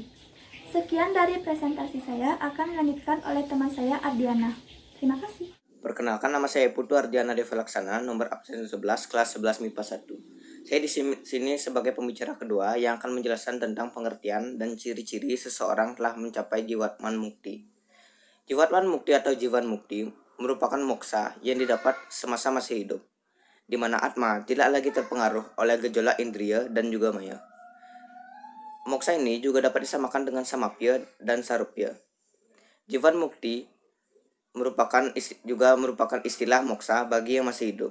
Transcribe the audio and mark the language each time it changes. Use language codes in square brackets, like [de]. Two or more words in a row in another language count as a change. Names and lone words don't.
[id] Sekian dari presentasi saya, akan dilanjutkan oleh teman saya Ardiana. Terima kasih. Perkenalkan, nama saya Putu Ardiana Deva Laksana, nomor absen 11, kelas 11 MIPA 1. Saya di sini sebagai pembicara kedua yang akan menjelaskan tentang pengertian dan ciri-ciri seseorang telah mencapai jiwatman mukti. Jiwatman mukti atau jiwan mukti merupakan moksa yang didapat semasa masih hidup, di mana Atma tidak lagi terpengaruh oleh gejolak indriya dan juga maya. Moksa ini juga dapat disamakan dengan samapya dan sarupya. Jiwan mukti juga merupakan istilah moksa bagi yang masih hidup.